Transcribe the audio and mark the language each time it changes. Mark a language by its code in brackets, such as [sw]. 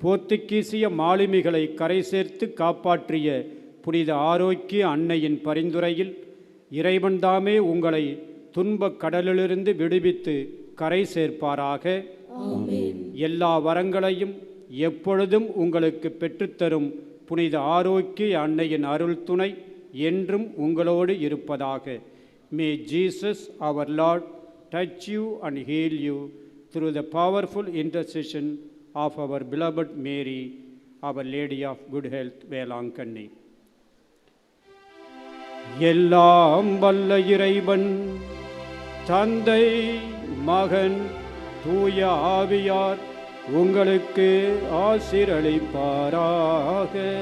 [ta] போர்த்துகீசிய மாலுமிகளை கரை சேர்த்து காப்பாற்றிய புனித ஆரோக்கிய அன்னையின் பரிந்துரையில் இறைவன் தாமே உங்களை துன்பக் கடலிலிருந்து விடுவித்து கரை சேர்ப்பாராக. ஆமென். எல்லா வரங்களையும் எப்பொழுதும் உங்களுக்கு பெற்றுத்தரும் புனித ஆரோக்கிய அன்னையின் அருள் துணை என்றும் உங்களோடு இருப்பதாக. [en] May Jesus our Lord touch you and heal you through the powerful intercession of our beloved Mary, Our Lady of Good Health, Velankanni. [ta] எல்லாம் வல்ல இறைவன் தந்தை மகன் தூய ஆவியார் உங்களுக்கு ஆசீரளிப்பாராக.